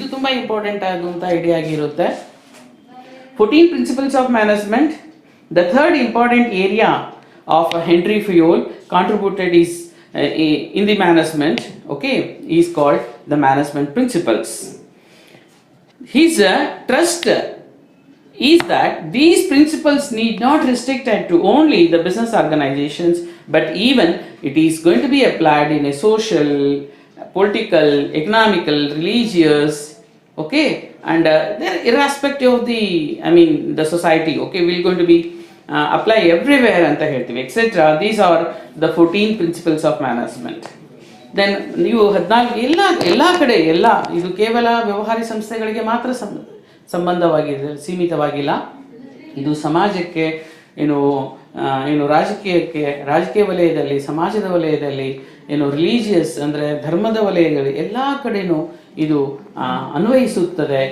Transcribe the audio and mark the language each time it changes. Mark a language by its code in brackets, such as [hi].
[kn] ಇದು ತುಂಬಾ ಇಂಪಾರ್ಟೆಂಟ್ ಆಗುವಂತ ಐಡಿಯಾ ಆಗಿರುತ್ತೆ. [en] 14 principles of management. The third important area of Henry Fayol contributed is in the management, okay, is called the management principles. His trust is that these principles need not restrict to only the business organizations, but even it is going to be applied in a social, political, economical, religious, okay, and they're irrespective of the society. Okay, we're going to be apply everywhere [kn] anta ಹೇಳ್ತೀವಿ, [en] etc. These are the 14 principles of management. [kn] Then ನೀವು 14 ಎಲ್ಲ ಕಡೆ ಎಲ್ಲ ಇದು ಕೇವಲ ವ್ಯವಹಾರಿ ಸಂಸ್ಥೆಗಳಿಗೆ ಮಾತ್ರ ಸಂಬಂಧವಾಗಿದೆ, ಸೀಮಿತವಾಗಿಲ್ಲ. ಇದು ಸಮಾಜಕ್ಕೆ, ಏನು ರಾಜಕೀಯ ವಲಯದಲ್ಲಿ, ಸಮಾಜದ ವಲಯದಲ್ಲಿ, ರಿಲಿಜಿಯಸ್ ಅಂದರೆ ಧರ್ಮದ ವಲಯಗಳು ಎಲ್ಲ ಕಡೆನೂ ಇದು ಅನ್ವಯಿಸುತ್ತದೆ.